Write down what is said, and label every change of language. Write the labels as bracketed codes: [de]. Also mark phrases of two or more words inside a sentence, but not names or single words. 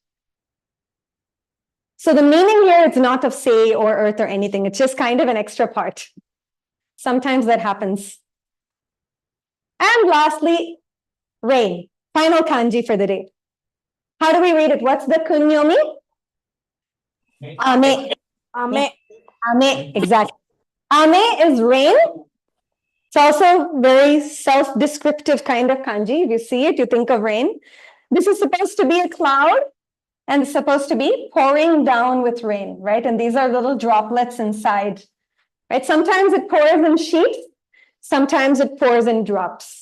[en] So the meaning here, it's not of say or earth or anything. It's just kind of an extra part. Sometimes that happens. And lastly, rain. Final kanji for the day. How do we read it? What's the kunyomi? Ame. Ame. Ame. Exactly. Ame is rain. It's also very self-descriptive kind of kanji. If you see it, you think of rain. This is supposed to be a cloud and it's supposed to be pouring down with rain, right? And these are little droplets inside, right? Sometimes it pours in sheets, sometimes it pours in drops.